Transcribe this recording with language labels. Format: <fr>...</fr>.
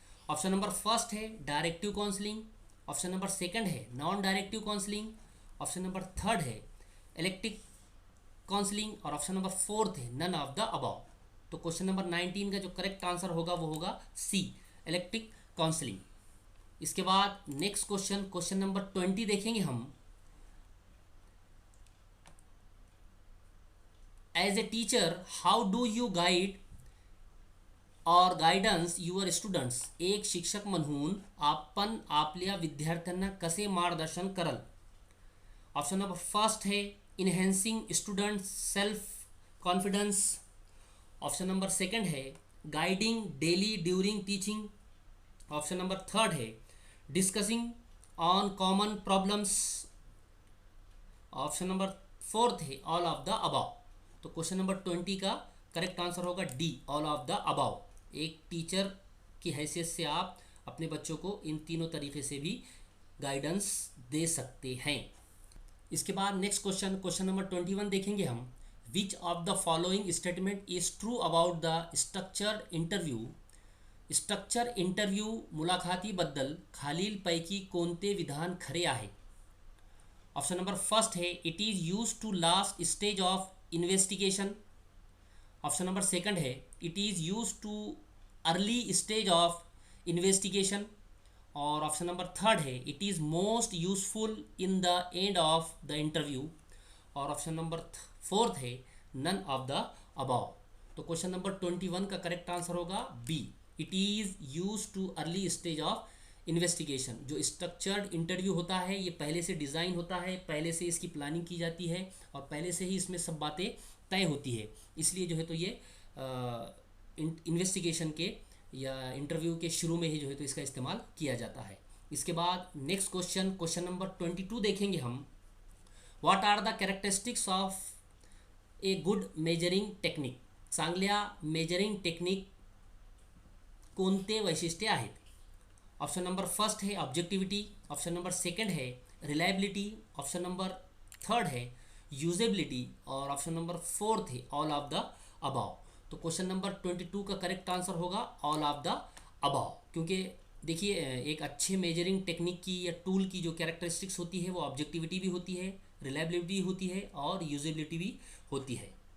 <hi>Option number first है directive counselling, option number second है non directive counselling, option number third है electric counselling, और option number fourth है none of the above. तो question number 19 का जो correct answer होगा वो होगा सी, इलेक्ट्रिक काउंसलिंग। इसके बाद नेक्स्ट क्वेश्चन, क्वेश्चन नंबर 20 देखेंगे हम।</hi> <en>as a teacher how do you guide और guidance your students,</en> <mr>एक शिक्षक म्हणून आपण आपल्या विद्यार्थ्यांना कसे मार्गदर्शन कराल?</mr> <hi>ऑप्शन नंबर फर्स्ट है enhancing students self confidence, option number second है guiding daily during teaching, option number third है discussing on common problems, option number fourth है ऑल ऑफ द अबव। तो क्वेश्चन नंबर 20 का करेक्ट आंसर होगा D, all of the above. एक teacher की हैसियत से आप अपने बच्चों को इन तीनों तरीके से भी गाइडेंस दे सकते हैं। इसके बाद नेक्स्ट क्वेश्चन, क्वेश्चन नंबर 21 देखेंगे हम।</hi> <en>which of the following statement is true about the structured interview,</en> <mr>structure interview मुलाखतीबद्दल खालीलपैकी कोणते विधान खरे आहे?</mr> <hi>ऑप्शन नंबर फर्स्ट है</hi> <en>it is use to last stage of investigation,</en> <hi>option number second है</hi> <en>it is use to early stage of investigation,</en> <hi>और option number third है</hi> <en>it is most useful in the end of the interview,</en> <hi>और option number fourth है none of the above. तो question number 21 का correct answer होगा B,</hi> <en>It is use to early stage of investigation.</en> <hi>जो structured interview होता है ये पहले से डिज़ाइन होता है, पहले से इसकी प्लानिंग की जाती है और पहले से ही इसमें सब बातें तय होती है, इसलिए जो है तो ये इन्वेस्टिगेशन के या इंटरव्यू के शुरू में ही जो है तो इसका इस्तेमाल किया जाता है। इसके बाद नेक्स्ट क्वेश्चन, क्वेश्चन नंबर 22 देखेंगे हम।</hi> <en>What are the characteristics of a good measuring technique?</en> <mr>चांगल्या मेजरिंग टेक्निक कोणते वैशिष्ट्ये आहेत?</mr> <hi>ऑप्शन नंबर फर्स्ट है ऑब्जेक्टिविटी, ऑप्शन नंबर सेकंड है रिलायबिलिटी, ऑप्शन नंबर थर्ड है यूजेबिलिटी और ऑप्शन नंबर फोर्थ है ऑल ऑफ द अबाव। तो क्वेश्चन नंबर 22 का करेक्ट आंसर होगा ऑल ऑफ द अबाव, क्योंकि देखिए एक अच्छे मेजरिंग टेक्निक की या टूल की जो कैरेक्टरिस्टिक्स होती है वो ऑब्जेक्टिविटी भी होती है, रिलायबिलिटी होती है और यूजेबिलिटी भी होती है।</hi>